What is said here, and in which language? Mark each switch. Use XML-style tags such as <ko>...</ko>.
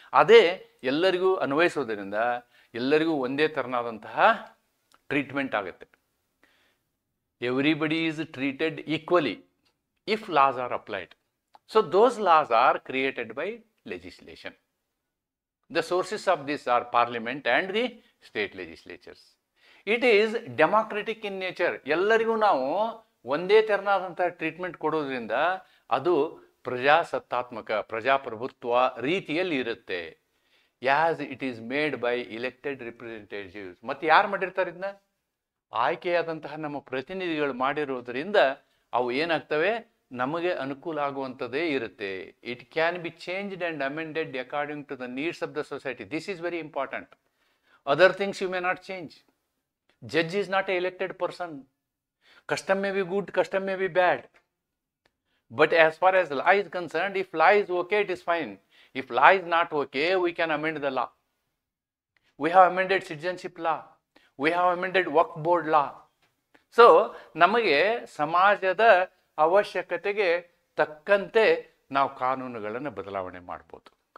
<kn>ಅದೇ ಎಲ್ಲರಿಗೂ ಅನ್ವಯಿಸೋದ್ರಿಂದ ಎಲ್ಲರಿಗೂ ಒಂದೇ ಥರನಾದಂತಹ ಟ್ರೀಟ್ಮೆಂಟ್ ಆಗುತ್ತೆ.</kn> <en>Everybody is treated equally if laws are applied. So those laws are created by legislation. The sources of this are parliament and the state legislatures. It is democratic in nature.</en> <kn>ಎಲ್ಲರಿಗೂ ನಾವು ಒಂದೇ ತೆರನಾದಂಥ treatment ಕೊಡೋದ್ರಿಂದ ಅದು ಪ್ರಜಾಸತ್ತಾತ್ಮಕ, ಪ್ರಜಾಪ್ರಭುತ್ವ ರೀತಿಯಲ್ಲಿ ಇರುತ್ತೆ.</kn> <en>As it is made by elected representatives.</en> <kn>ಮತ್ತು ಯಾರು ಮಾಡಿರ್ತಾರೆ ಇದನ್ನ? ಆಯ್ಕೆಯಾದಂತಹ ನಮ್ಮ ಪ್ರತಿನಿಧಿಗಳು ಮಾಡಿರೋದ್ರಿಂದ ಅವು ಏನಾಗ್ತವೆ? ನಮಗೆ ಅನುಕೂಲ ಆಗುವಂಥದ್ದೇ ಇರುತ್ತೆ.</kn> <en>It can be changed and amended according to the needs of the society. This is very important. Other things you may not change. Judge is not an elected person. Custom may be good, custom may be bad. But as far as law is concerned, if law is okay, it is fine. If law is not okay, we can amend the law. We have amended citizenship law. We have amended work board law.</en> <kn>So, ನಮಗೆ ಸಮಾಜದ ಅವಶ್ಯಕತೆಗೆ ತಕ್ಕಂತೆ ನಾವು ಕಾನೂನುಗಳನ್ನು ಬದಲಾವಣೆ ಮಾಡ್ಬೋದು.</kn>